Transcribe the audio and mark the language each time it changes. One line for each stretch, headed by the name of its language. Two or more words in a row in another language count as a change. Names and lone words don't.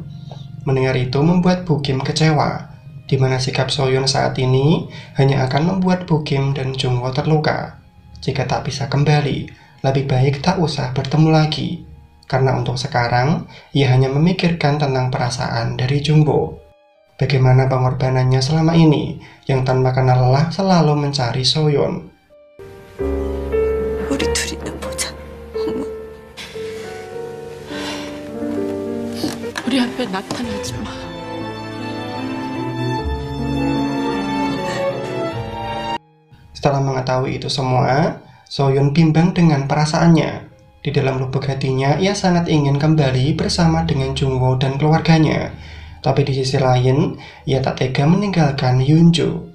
Indonesian: Mendengar itu membuat Bu Kim kecewa, di mana sikap Soyun saat ini hanya akan membuat Bu Kim dan Jungwoo terluka. Jika tak bisa kembali, lebih baik tak usah bertemu lagi. Karena untuk sekarang, ia hanya memikirkan tentang perasaan dari Jungwoo. Bagaimana pengorbanannya selama ini, yang tanpa kenal lelah selalu mencari Soyun.
Korean: 우리 둘이나 보자. 엄마. 우리 앞에 나타나지 마.
Indonesian: Setelah mengetahui itu semua, Soyun bimbang dengan perasaannya. Di dalam lubuk hatinya, ia sangat ingin kembali bersama dengan Jungwoo dan keluarganya. Tapi di sisi lain, ia tak tega meninggalkan Yunjo.